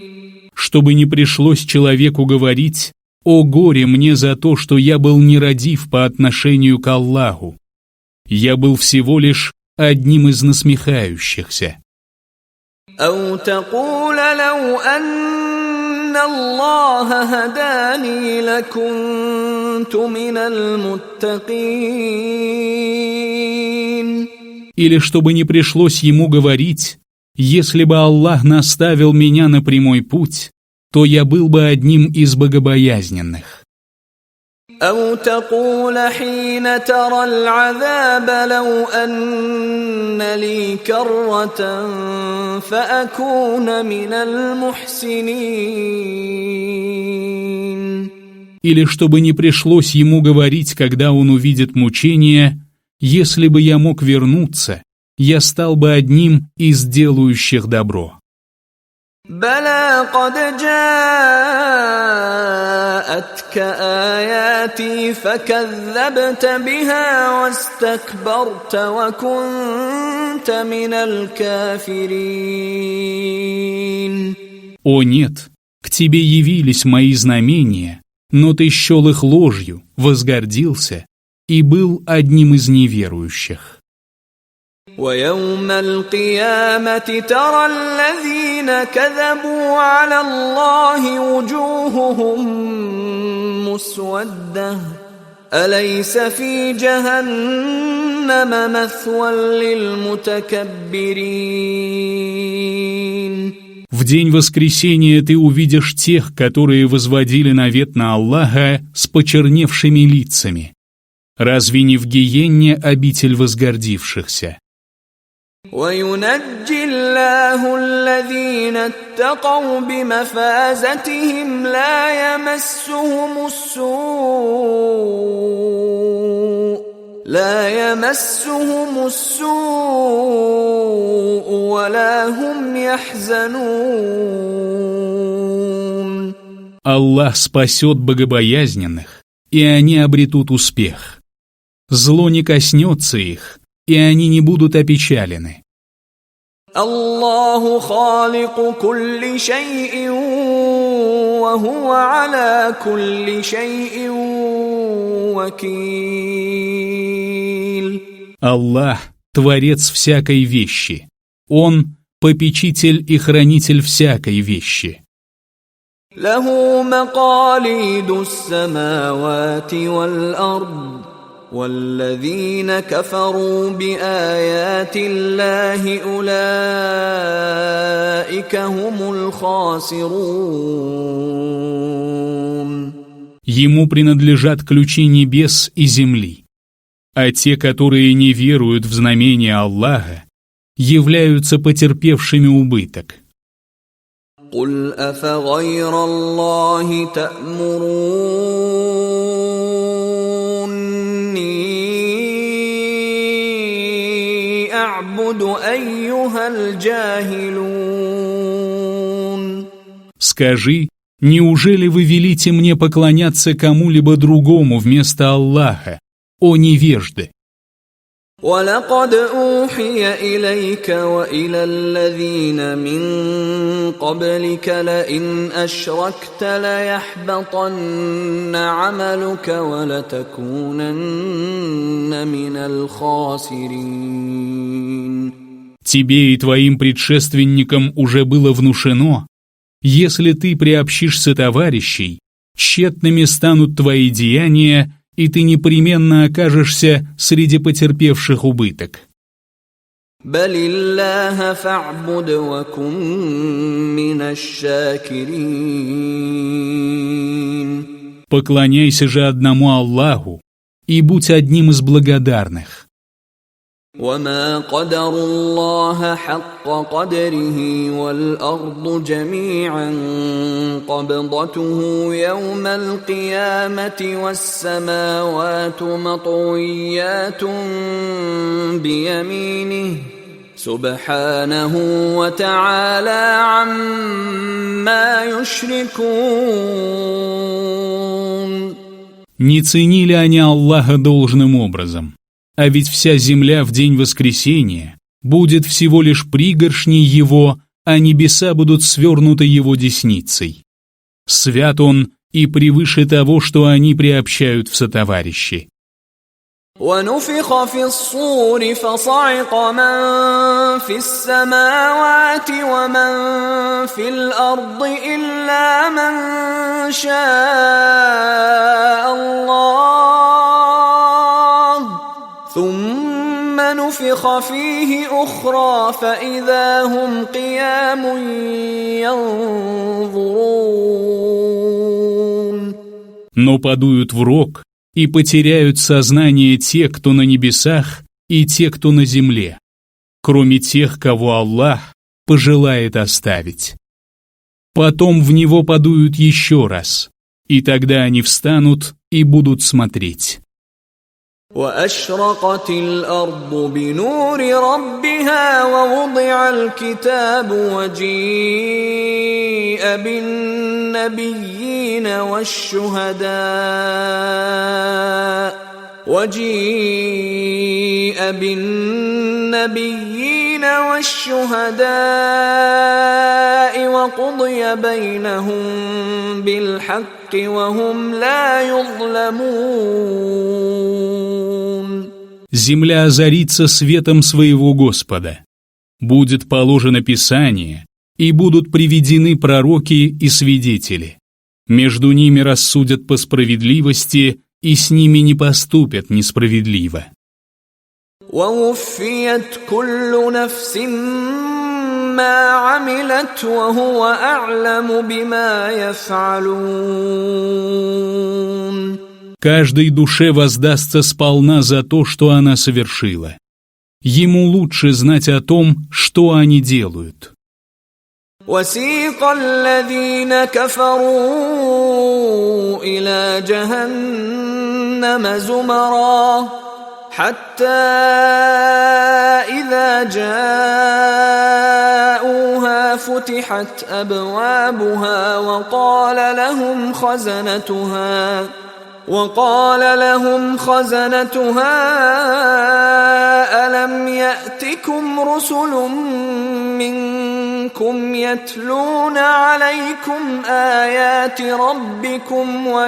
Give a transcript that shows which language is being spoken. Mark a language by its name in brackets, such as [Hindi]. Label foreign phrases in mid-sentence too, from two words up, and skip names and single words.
[Russian] Чтобы не пришлось человеку говорить: «О горе мне за то, что я был нерадив по отношению к Аллаху! Я был всего лишь одним из насмехающихся. [Arabic] أو تقول لو أن الله هداني لكنت من المتقين. [Russian] Или чтобы не пришлось ему говорить: если бы Аллах наставил меня на прямой путь, то я был бы одним из богобоязненных. [Arabic] أو تقول حين ترى العذاب لو أن لي كرة فأكون من المحسنين. [Russian] Или чтобы не пришлось ему говорить, когда он увидит мучения: если бы я мог вернуться, я стал бы одним из делающих добро. [Arabic] بلى قد جاءتك آياتي فكذبت بها واستكبرت وكنت من الكافرين. [Russian] О нет, к тебе явились мои знамения, но ты счел их ложью, возгордился и был одним из неверующих. [Arabic] ويوم القيامة ترى الذين كذبوا على الله وجوههم مسودة أليس في جهنم مثوى للمتكبرين. [Russian] В день воскресения ты увидишь тех, которые возводили навет на Аллаха с почерневшими лицами. Разве не в гиенне обитель возгордившихся? [Arabic] وينجي الله الذين اتقوا بمفازتهم لا يمسهم السوء ولا هم يحزنون. [Russian] Аллах спасет богобоязненных, и они обретут успех. Зло не коснется их, и они не будут опечалены. [Arabic] الله خالق كل شيء وهو على كل شيء وكيل. [Russian] Аллах – творец всякой вещи. Он – попечитель и хранитель всякой вещи. [Arabic] له مقاليد السماوات والأرض والذين كفروا بآيات الله أولئك هم الخاسرون. [Russian] Ему принадлежат ключи небес и земли, а те, которые не веруют в знамения Аллаха, являются потерпевшими убыток. [Arabic] قل أفغير الله تأمروني أعبد أيها الجاهلون. [Russian] Скажи, неужели вы велите мне поклоняться кому-либо другому вместо Аллаха, о невежды? [Arabic] ولقد أوحي إليك وإلى الذين من قبلك لئن أشركت ليحبطن عملك ولتكونن من الخاسرين. [Russian] Тебе и твоим предшественникам уже было внушено: если ты приобщишься товарищей, тщетными станут твои деяния, и ты непременно окажешься среди потерпевших убыток. [Arabic] بل الله فاعبد وكن من الشاكرين. [Russian] Поклоняйся же одному Аллаху и будь одним из благодарных. [Arabic] وما قدروا الله حق قدره والأرض جميعا قبضته يوم القيامة والسماوات مطويات بيمينه سبحانه وتعالى عما يشركون. [Russian] Не ценили они Аллаха должным образом. А ведь вся земля в день воскресения будет всего лишь пригоршней его, а небеса будут свернуты его десницей. Свят он и превыше того, что они приобщают в сотоварищи. [Arabic] ونفخ في الصور فصعق من في السماوات ومن في الأرض إلا من شاء الله ثم نفخ فيه أخرى فإذا هم قيام ينظرون. [Russian] Но подуют в рог, и потеряют сознание те, кто на небесах, и те, кто на земле, кроме тех, кого Аллах пожелает оставить. Потом в него подуют еще раз, и тогда они встанут и будут смотреть. [Arabic] وأشرقت الأرض بنور ربها ووضع الكتاب وجيء بالنبيين والشهداء وقضي بينهم بالحق وهم لا يظلمون. [Russian] Земля озарится светом своего Господа. Будет положено Писание, и будут приведены пророки и свидетели. Между ними рассудят по справедливости, и с ними не поступят несправедливо. [Arabic] ووفيت كل نفس ما عملت وهو أعلم بما يفعلون. [Russian] Каждой душе воздастся сполна за то, что она совершила. Ему лучше знать о том, что они делают. [Arabic] وسيق الذين كفروا إلى جهنم زمرا حتى إذا جاءوها فتحت أبوابها وقال لهم خزنتها ألم يأتكم رسل منكم يتلون عليكم آيات ربكم